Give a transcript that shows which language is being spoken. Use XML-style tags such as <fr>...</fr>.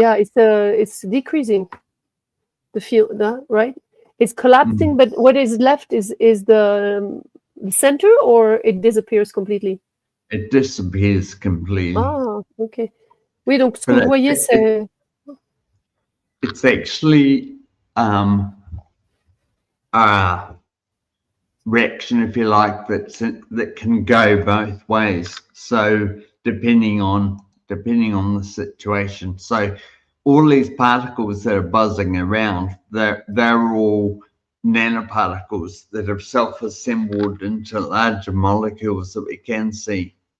<en>Yeah, it's decreasing the field, right? It's collapsing, but what is left is the center, or it disappears completely? It disappears completely. Ah, ok.</en> <fr>Oui, donc ce que vous voyez, c'est...</fr> <en>It's actually a reaction, if you like, that can go both ways. So depending on the situation. So all these particles that are buzzing around, they're all nanoparticles that have self-assembled into larger molecules that we can see.</en>